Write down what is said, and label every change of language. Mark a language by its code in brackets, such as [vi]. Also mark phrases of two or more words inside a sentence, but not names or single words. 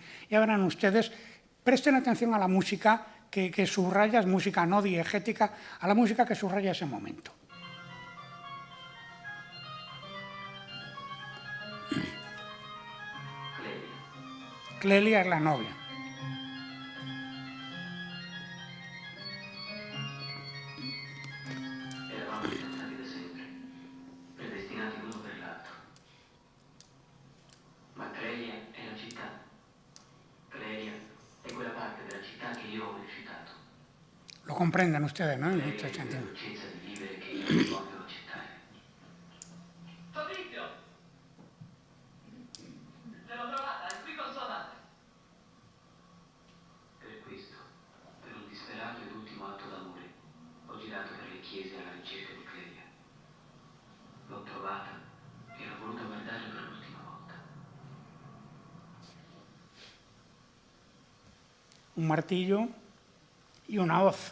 [es] Ya verán ustedes, presten atención a la música que subraya, es música no diegética, a la música que subraya ese momento. Clelia es la novia. [it] Eravamo innamorati da sempre, predestinati l'uno per l'altro. Ma Clelia è la città. Clelia è quella parte della città che io ho rifiutato. [es] Lo comprenden ustedes, ¿no? En Clelia este [it] è quella [es] sentido. [it] dolcezza di vivere che io non voglio accettare. Fabrizio! Te l'ho trovata, è qui con sua madre. Per questo, per un disperato ed ultimo atto d'amore, ho girato per le chiese alla ricerca di Clelia. L'ho trovata e ho voluto guardarla per l'ultima volta. [es] Un martillo y una hoz.